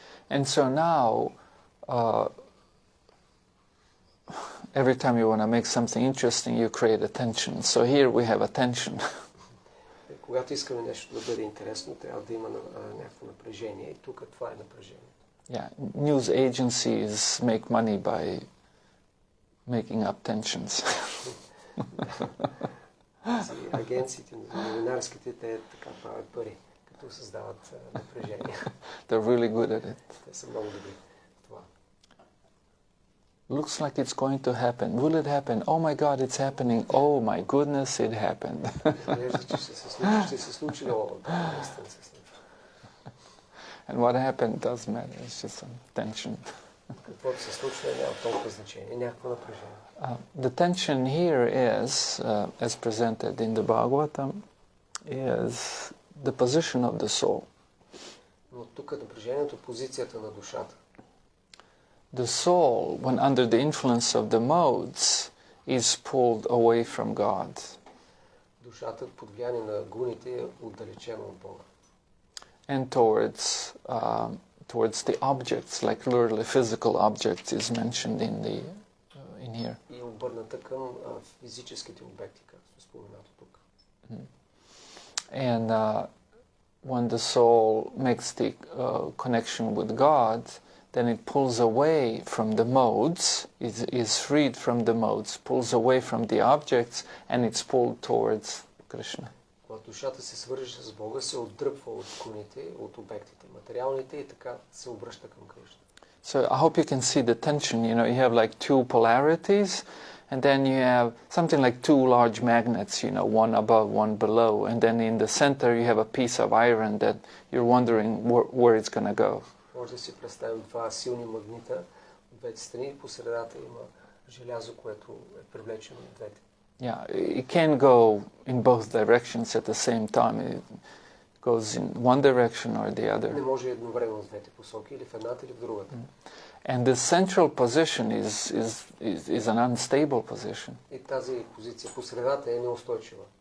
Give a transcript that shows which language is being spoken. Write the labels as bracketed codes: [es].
[en] And so now, every time you want to make something interesting, you create attention. So here we have attention. [bg] Когато искаме нещо да бъде интересно, трябва да има някакво напрежение. И тук това е напрежение. [en] Yeah, news agencies make money by making up tensions. [bg] Агенциите, новинарските, те така правят пари, като създават напрежение. [en] They're really good at it. [bg] Те са много добри в това. [en] Looks like it's going to happen. Will it happen? Oh my God, it's happening. Oh my goodness, it happened. [bg] Изглежда, че ще се случи, но наистина се случи. [en] And what happened doesn't matter. It's just some tension. [bg] Каквото се случва няма толкова значение, някакво напрежение. [en] The tension here is, as presented in the Bhagavatam, is the position of the soul. [bg] Но тук напрежението, позицията на душата. [en] The soul, when under the influence of the modes, is pulled away from God. [bg] Душата под влияние на гуните е отдалечена от Бога. [en] And towards the objects, like literally physical objects is mentioned in here. [bg] И обърната към физическите обекти, както споменато тук. [en] And when the soul makes the connection with God, then it pulls away from the modes, is freed from the modes, pulls away from the objects, and it's pulled towards Krishna. [bg] Когато душата се свърже с Бога, се отдръпва от гуните, от обектите, материалните и така се обръща към Кришна. [en] So I hope you can see the tension. You know, you have like two polarities, and then you have something like two large magnets, you know, one above, one below, and then in the center you have a piece of iron that you're wondering where it's going to go. [bg] Може да си представим два силни магнита от двете страни и по средата има желязо, което е привлечено от двете. [en] Yeah, it can't go in both directions at the same time. It goes in one direction or the other. [bg] Не може едновременно в двете посоки, или в едната, или в другата. [en] And the central position is an unstable position. [bg] И тази позиция по средата е неустойчива.